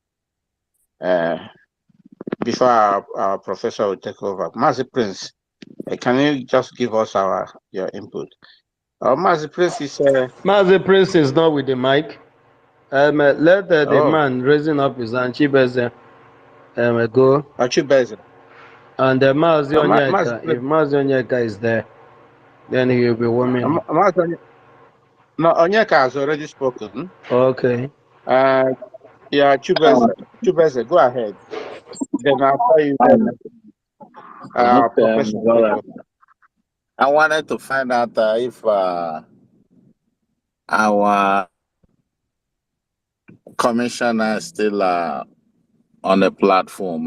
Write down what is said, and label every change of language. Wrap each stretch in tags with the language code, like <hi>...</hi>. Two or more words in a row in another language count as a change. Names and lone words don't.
<en>Before our professor will take over. Mazi Prince, can you just give us your input? Mazi Prince is Mazi Prince is not with the mic. Let the man raising up his hand, Chibeze, go. Chibeze. And Mazi Onyeka, if Mazi Onyeka is there, then he will be warming up. No, Onyeka has already spoken. Okay. Yeah, Chibeze, go ahead. Then I'll tell you Professor. I wanted to find out if our commissioner is still on the platform.</en>